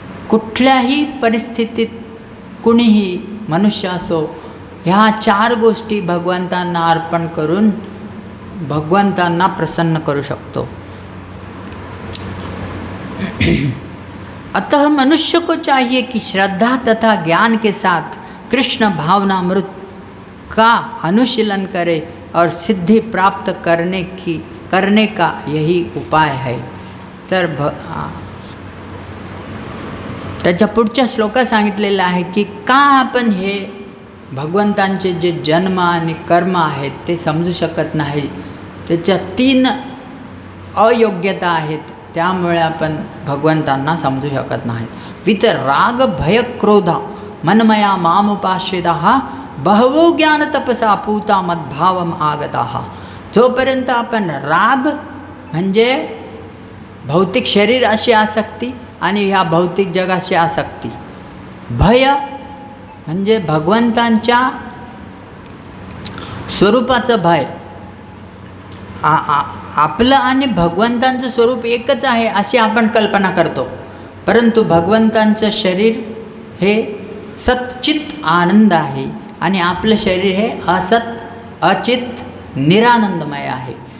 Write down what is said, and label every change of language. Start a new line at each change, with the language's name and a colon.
Marathi: कुठल्याही परिस्थितीत कुणीही मनुष्य असो ह्या 4 गोष्टी भगवंतांना अर्पण करून भगवंतांना प्रसन्न करू शकतो.
Hindi: अतः मनुष्य को चाहिए कि श्रद्धा तथा ज्ञान के साथ कृष्ण भावनामृत का अनुशीलन करे और सिद्धि प्राप्त करने का यही उपाय है.
Marathi: तर त्याच्या पुढच्या श्लोकात सांगितलेलं आहे की का आपण हे भगवंतांचे जे जन्म आणि कर्म आहेत ते समजू शकत नाही. त्याच्या 3 अयोग्यता आहेत, त्यामुळे आपण भगवंतांना समजू शकत नाहीत.
Sanskrit: वित राग भय क्रोध मनमया मामुपाश्रितः बहवो ज्ञान तपसा पूता मद्भावम आगतः.
Marathi: जोपर्यंत आपण राग म्हणजे भौतिक शरीर अशी आसक्ती आणि ह्या भौतिक जगाशी आसक्ती, भय म्हणजे भगवंतांच्या स्वरूपाचं भय, आपलं आणि भगवंतांचं स्वरूप एकच आहे अशी आपण कल्पना करतो, परंतु भगवंतांचं शरीर हे सच्चित आनंद आहे आणि आपलं शरीर हे अचित निरानंदमय आहे.